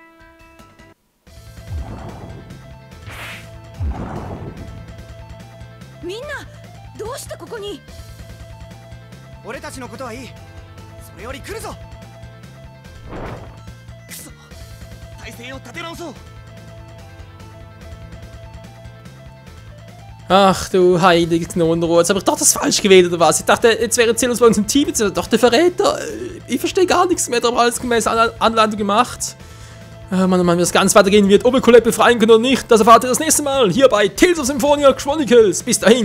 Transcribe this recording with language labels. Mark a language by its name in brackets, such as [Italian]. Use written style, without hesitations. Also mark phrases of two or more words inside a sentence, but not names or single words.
[Japanese] みんなどうしてここに。俺たちのことはいい。それより来るぞ。くそ、体勢を立て直そう。 [German] Ach du heilige Knonenrohr, jetzt habe ich doch das falsch gewählt oder was? Ich dachte, jetzt wäre Zelos bei uns im Team, jetzt ist er doch der Verräter. Ich verstehe gar nichts mehr, da haben wir alles gemäß Anleitung gemacht. Mann, oh Mann, wie das ganz weitergehen wird, ob wir Colette befreien können oder nicht, das erfahrt ihr das nächste Mal hier bei Tales of Symphonia Chronicles.